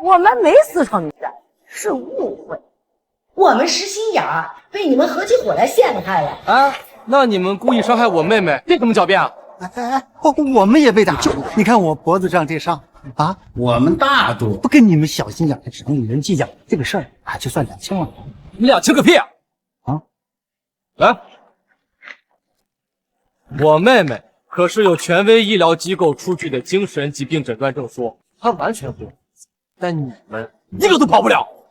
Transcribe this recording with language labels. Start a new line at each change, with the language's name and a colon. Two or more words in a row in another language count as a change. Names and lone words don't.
Chinese: 我們沒私闖民宅，是誤會。我們實心眼兒，被你們合起伙來陷害了。啊，那你們故意傷害我妹妹，這怎麼狡辯啊？我們也被打，你看我脖子上這傷啊！我們大度，不跟你們小心眼的城裡人計較，這個事兒啊就算兩清了。你兩清個屁啊！啊，來，我妹妹可是有權威醫療機構出具的精神疾病診斷證書，她完全不用，但你們一個都跑不了。